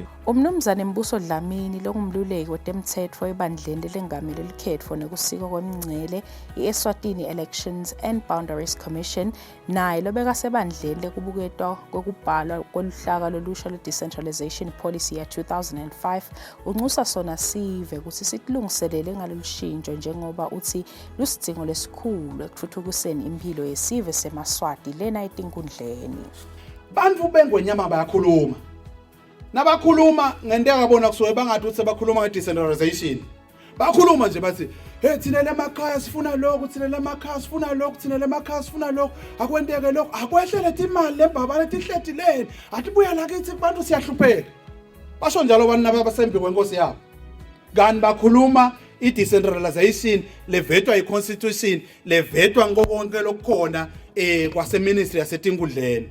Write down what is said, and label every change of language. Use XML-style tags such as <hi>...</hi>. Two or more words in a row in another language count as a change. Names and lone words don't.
<ss>Umnumzane Mbuso Dlamini longumluleki wetemthetho ebandleni lengamele likhetfo nekusika kwemingcele i-Eswatini Elections and Boundaries Commission naye lobeka sebandleni lekubuketwa kokubhalwa koluhlaka lolusha lwe-</ss> <en>decentralization policy</en> <ss>ya 2005 unxusa sona sive ukuthi sitilungiselele ngalolushintsho njengoba uthi lusidzingo lesikhulu ekutfutfukiseni impilo yesive seMaswati lena etinkundleni. Bantu bengwenyama bayakhuluma nabakhuluma ngento yakabona kusuke bangathi ukuthi bakhuluma nge-decentralization. Bakhuluma nje bathi hey thina lemakhaya sifuna lokho, thina lemakhaya sifuna lokho, thina lemakhaya sifuna lokho, akwenteke lokho, akwehle lethi imali lembabane tihledileni, athi buya la kithi abantu siyahlupheka. Basho njalo abantu abasembi kwenkosi yabo. Kanti bakhuluma i-decentralization levetwa i-constitution, levetwa konke lokukhona kwase-ministry yaseTinkundleni.</ss>